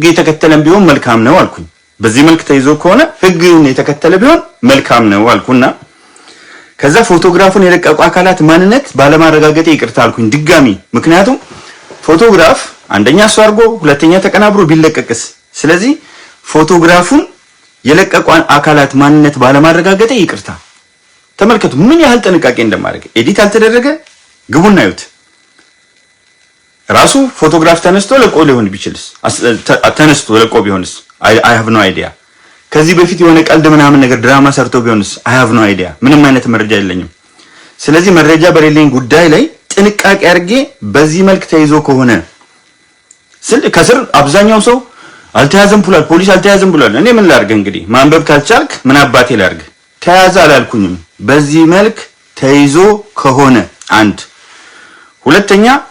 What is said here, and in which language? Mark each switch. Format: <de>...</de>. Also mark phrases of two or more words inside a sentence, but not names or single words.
<am>የተከተለም ቢሆን መልካም ነው አልኩኝ። በዚህ መልክ ተይዞ ከሆነ ህግን የተከተለ ቢሆን መልካም ነው አልኩና ከዛ ፎቶግራፉን የለቀቁ አካላት ማንነት ባለማረጋገጥ ይቅርታ አልኩኝ ድጋሚ። ምክንያቱም ፎቶግራፍ አንደኛ እሱ አድርጎ ሁለተኛ ተቀናብሮ ቢለቀቅስ። ስለዚህ ፎቶግራፉን የለቀቁ አካላት ማንነት ባለማረጋገጥ ይቅርታ። ተመልከቱ ምን ያህል ጥንቃቄ እንደማደርግ። ኤዲት አልተደረገ ግቡና እዩት። ራሱ ፎቶግራፍ ተነስቶ ለቆ ሊሆን ቢችልስ ተነስቶ ለቆ ቢሆንስ</am> <en>I have no idea።</en> <am>ከዚህ በፊት የሆነ ቀልድ ምናምን ነገር ድራማ ሰርቶ ቢሆንስ</am> <en>I have no idea።</en> <am>ምንም አይነት መረጃ የለኝም። ስለዚህ መረጃ በሌለኝ ጉዳይ ላይ ጥንቃቄ አድርጌ በዚህ መልክ ተይዞ ከሆነ ከስር አብዛኛው ሰው አልተያዘም ብሏል፣ ፖሊስ አልተያዘም ብሏል። እኔ ምን ላድርግ እንግዲህ ማንበብ ካልቻልክ ምን አባቴ ላድርግ። ተያዘ አላልኩኝም። በዚህ መልክ ተይዞ ከሆነ አንድ። ሁለተኛ</am>